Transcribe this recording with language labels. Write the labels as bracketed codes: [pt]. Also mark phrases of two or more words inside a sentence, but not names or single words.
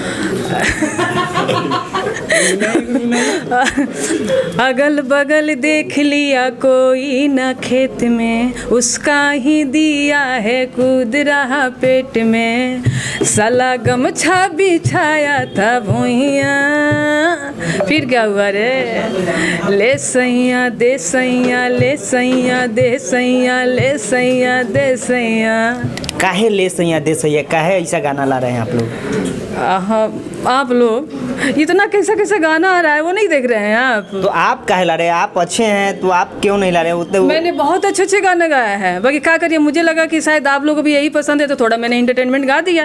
[hi] अगल बगल देख लिया कोई न खेत में, उसका ही दिया है कूद रहा पेट में, साला गमछा बिछाया था भुइया। फिर क्या हुआ रे? ले सैया दे सैया, ले सैया दे सैया, ले सैया दे सैया। काहे ले सैया दे सैया, काहे ऐसा गाना ला रहे हैं आप लोग? आप लोग इतना कैसा कैसा गाना आ रहा है वो नहीं देख रहे हैं आप? तो आप काहे ला रहे हैं? आप अच्छे हैं तो आप क्यों नहीं ला रहे हैं? मैंने बहुत अच्छे अच्छे गाने गाए हैं, बाकी क्या करिए, मुझे लगा कि शायद आप लोगों को भी यही पसंद है तो थोड़ा मैंने इंटरटेनमेंट गा दिया।